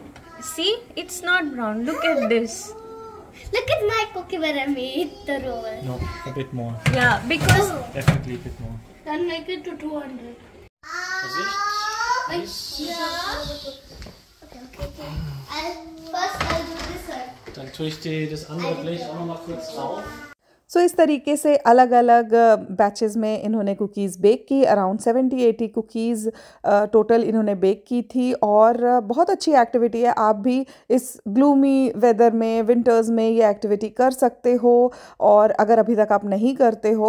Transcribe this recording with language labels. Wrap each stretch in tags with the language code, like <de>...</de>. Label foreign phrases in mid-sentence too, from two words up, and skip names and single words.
<en>See, it's not brown. Look at this. Look at my cookie where I made the roll. No, a bit more. Yeah, because Definitely a bit more. Then make it to 200.</en> <de>Vorsicht.</de> <en>Yeah. Okay. First I'll do this one.</en> <de>Dann tue ich dir das andere Blech auch noch mal kurz drauf.</de> <hi>सो इस तरीके से अलग अलग बैचेस में इन्होंने कुकीज़ बेक की। अराउंड 70-80 कुकीज़ टोटल इन्होंने बेक की थी, और बहुत अच्छी एक्टिविटी है। आप भी इस</hi> <en>gloomy weather</en> <hi>में, विंटर्स में ये एक्टिविटी कर सकते हो, और अगर अभी तक आप नहीं करते हो।</hi>